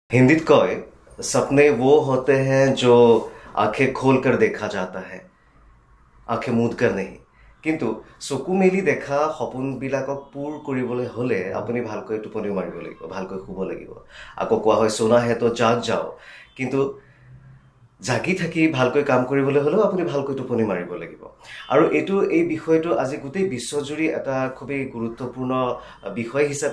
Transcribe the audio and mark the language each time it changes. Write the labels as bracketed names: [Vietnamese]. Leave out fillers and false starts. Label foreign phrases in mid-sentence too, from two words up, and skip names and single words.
[Hindi] हिंदी कहे सपने वो होते हैं जो आंखें खोलकर देखा जाता है आंखें मूद कर नहीं [Assamese] কিন্তু চকু মেলি দেখা সপোনবিলাকক পূৰ কৰিবলৈ হলে আপুনি ভালকৈ টোপনি মাৰিব লাগিব ভালকৈ শুব লাগিব আকৌ কোৱা হয় [Hindi] सोना है तो जाग जाओ [Assamese] কিন্তু জাগি থাকি ভালকৈ কাম কৰিবলৈ হলেও আপুনি ভালকৈ টোপনি মাৰিব লাগিব আৰু এই বিষয়টো আজি গোটেই বিশ্বজুৰি এটা খুবেই গুৰুত্বপূৰ্ণ বিষয় হিচাপে